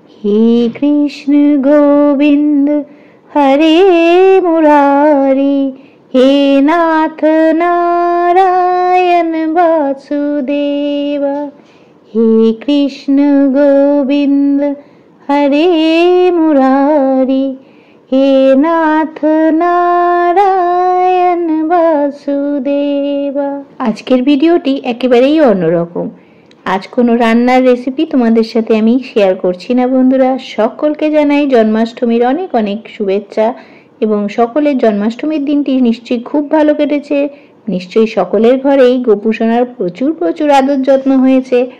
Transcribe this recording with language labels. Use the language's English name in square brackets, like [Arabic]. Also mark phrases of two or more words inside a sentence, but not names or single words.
[Sanskrit] हे कृष्ण गोविंद हरे मुरारी, हे नाथ नारायण वासुदेव। हे कृष्ण गोविंद हरे मुरारी, हे नाथ नारायण वासुदेव। [Bangla] আজকের ভিডিওটি একেবারেই অন্যরকম। আজ কোনো রান্নার রেসিপি তোমাদের সাথে আমি শেয়ার করছি না বন্ধুরা। সকলকে জানাই জন্মাষ্টমীর অনেক অনেক শুভেচ্ছা এবং সকলের জন্মাষ্টমীর দিনটি নিশ্চয়ই খুব ভালো কেটেছে। নিশ্চয়ই সকলের ঘরেই গোপু সোনার প্রচুর প্রচুর আদর যত্ন হয়েছে।